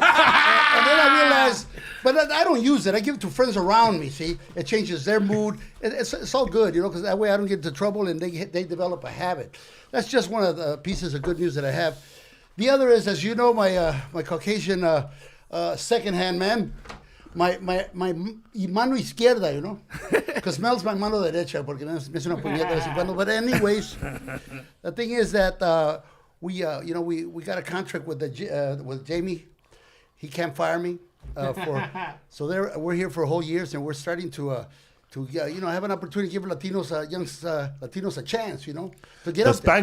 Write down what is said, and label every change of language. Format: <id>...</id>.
<en>and then I realized, but I don't use it. I give it to friends around me. See, it changes their mood. It's all good, you know, because that way I don't get into trouble, and they develop a habit. That's just one of the pieces of good news that I have. The other is, as you know, my Caucasian second-hand man. My</en> <es>mano izquierda,</es> <en>you know, because Mel's my</en> <es>mano derecha, porque me hace una puñeta de vez en cuando.</es> <en>But anyways, the thing is that we got a contract with Jamie. He can't fire me we're here for a whole year, and we're starting to have an opportunity to give Latinos a chance, you know, to get up there.</en>